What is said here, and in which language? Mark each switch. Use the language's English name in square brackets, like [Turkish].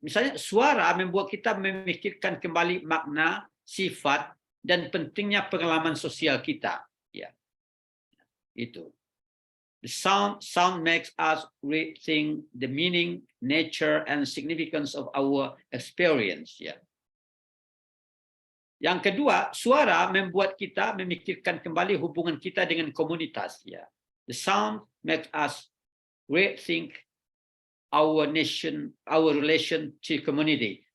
[Indonesian] Misalnya suara membuat kita memikirkan kembali makna, sifat, dan pentingnya pengalaman sosial kita. Ya, itu. [English] The sound makes us rethink the meaning, nature, and significance of our experience. Ya. [Indonesian] Yang kedua, suara membuat kita memikirkan kembali hubungan kita dengan komunitas. Ya. [English] The sound makes us rethink our nation, our relation to community.